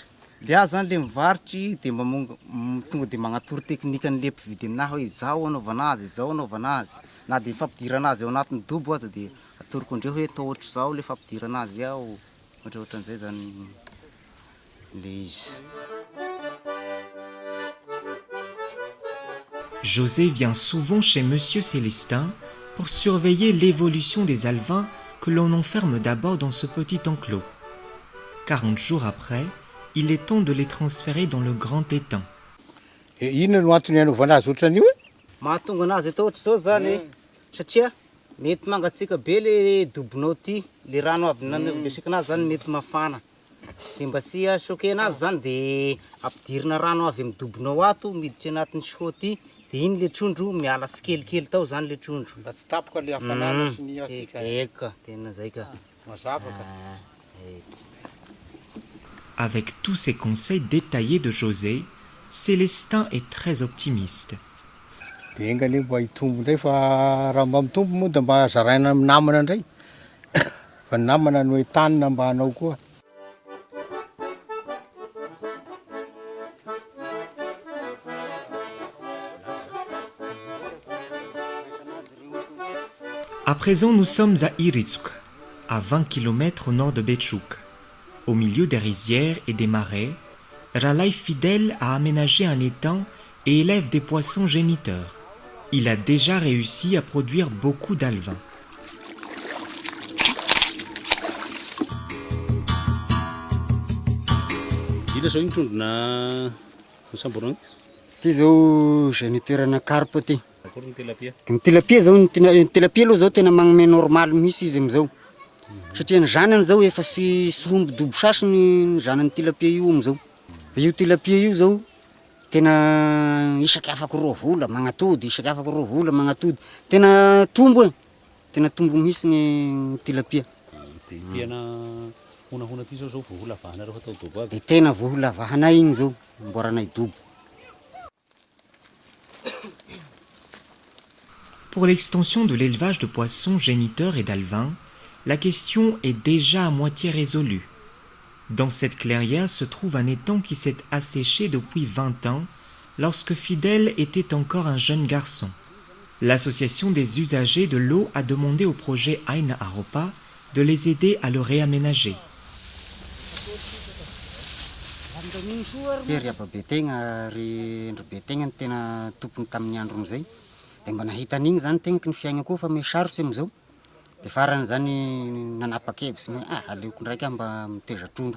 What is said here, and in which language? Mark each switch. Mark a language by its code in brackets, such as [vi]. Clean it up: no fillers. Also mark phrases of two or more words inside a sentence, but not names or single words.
[mg] Le azy zany le mivarotry dia tonga dia magnatoro teknika an'le mpividy aminahy hoe izao anaovana azy, izao anaovana azy. Na dia fampidirana azy ao anatin'ny dobo aza dia atoroko andreo hoe atao ohatr'izao le fampidirana azy ao, ohatraohatran'izay zany le izy. [fr] José vient souvent chez Monsieur Célestin pour surveiller l'évolution des alevins que l'on enferme d'abord dans ce petit enclos. 40 jours après, il est temps de les transférer dans le grand étang. [mg] Inona no antony anaovana azy ohatran'io e? Mahatonga anazy atao ohatr'izao zany satria mety mangatsika be le dobonao ty, le rano avy nanavesika anazy zany mety mafana. Dia mba sy achoquer anazy zany dia ampidirina rano avy amin'ny dobonao ato miditra anatin'ny seau ty, dia iny le trondro miala tsikelikely tao zany le trondro. Mba tsy tapoka le hafanana sy ny asika. Eka, tena zay ka. Mazava ka. [fr] Avec tous ces conseils détaillés de José, Célestin est très optimiste. [mg] Dia engany mba hitombo indray fa raha mba mitombo moa dia mba zaraina amin'ny namana indray. Fa ny namana no entanina mba hanao koa. [fr] À présent, nous sommes à Irizuk, à 20 km au nord de Betchouk. Au milieu des rizières et des marais, Ralai Fidèle a aménagé un étang et élève des poissons géniteurs. Il a déjà réussi à produire beaucoup d'alevins. [mg] Ina zao iny trondrona samborana Ty zao géniteur-na carpe ty. akory ny tilapia. Ny tilapia zao ny tilapia aloha zao tena magnome normal mihitsy izy amizao. Satria ny zanany zao efa sy homby dobo sasiny ny zanany tilapia io amizao. Io tilapia io zao tena isaky afaka 2 vola magnatody, isaky afaka 2 vola magnatody. Tena tombo e. Tena tombo mihitsy ny tilapia. Dia tiana honahona ty zao vola avahana rehefa atao dobo aby. Dia tena vola avahanay igny zao mboranay dobo. [fr] Pour l'extension de l'élevage de poissons géniteurs et d'alevins, la question est déjà à moitié résolue. Dans cette clairière se trouve un étang qui s'est asséché depuis 20 ans, lorsque Fidèle était encore un jeune garçon. L'association des usagers de l'eau a demandé au projet Aina Aropa de les aider à le réaménager. [mg] Ry ababetegna ry ndrobetegna ny tena tompony tamin'ny andro amizay. Dia mba nahita an'igny zany tegnaky ny fiaigna koa fa mesarotsy amizao. Dia farany zany nanapa-kevitsy hoe aleoko ndraiky aho mba miteza trondro.